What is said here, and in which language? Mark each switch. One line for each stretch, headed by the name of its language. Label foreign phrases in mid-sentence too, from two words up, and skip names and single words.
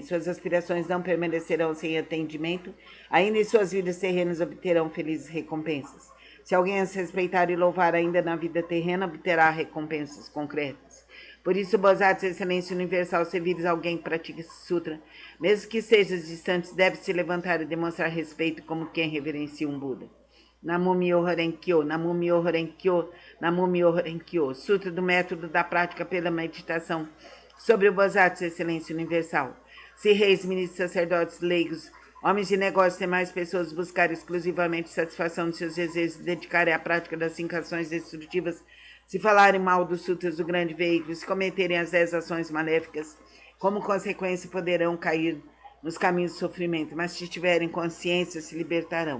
Portuguese: Suas aspirações não permanecerão sem atendimento, ainda em suas vidas terrenas obterão felizes recompensas. Se alguém as respeitar e louvar ainda na vida terrena, obterá recompensas concretas. Por isso, Bodhisattva, excelência universal, se vires alguém que pratica esse sutra, mesmo que estejas distantes, deve se levantar e demonstrar respeito como quem reverencia um Buda.
Japanese: Namo Myoho Renkyo, Namo Myoho Renkyo, Namo Myoho Renkyo.
Portuguese: Sutra do método da prática pela meditação sobre o Bodhisattva, excelência universal. Se reis, ministros, sacerdotes, leigos, homens de negócios e demais pessoas buscarem exclusivamente satisfação de seus desejos e dedicarem à prática das 5 ações destrutivas, se falarem mal dos sutras do grande veículo, se cometerem as 10 ações maléficas, como consequência poderão cair nos caminhos do sofrimento, mas se tiverem consciência, se libertarão.